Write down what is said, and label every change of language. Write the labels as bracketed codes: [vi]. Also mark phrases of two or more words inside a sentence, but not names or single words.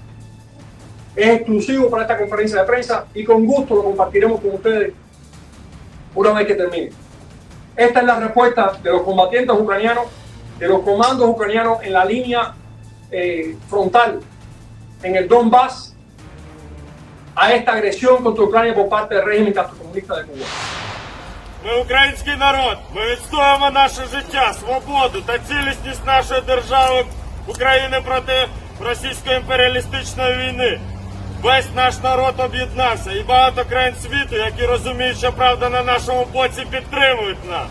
[es] Es exclusivo para esta conferencia de prensa y con gusto lo compartiremos con ustedes una vez que termine. Esta es la respuesta de los combatientes ucranianos, de los comandos ucranianos en la línea frontal, en el Donbass, a esta agresión contra Ucrania por parte del régimen castrocomunista de Cuba. [uk] Ми український народ, ми відстоюємо наше життя, свободу та цілісність нашої держави України проти російської імперіалістичної війни. Весь наш народ об'єднався і багато країн світу, які розуміють, що правда на нашому боці, підтримують нас.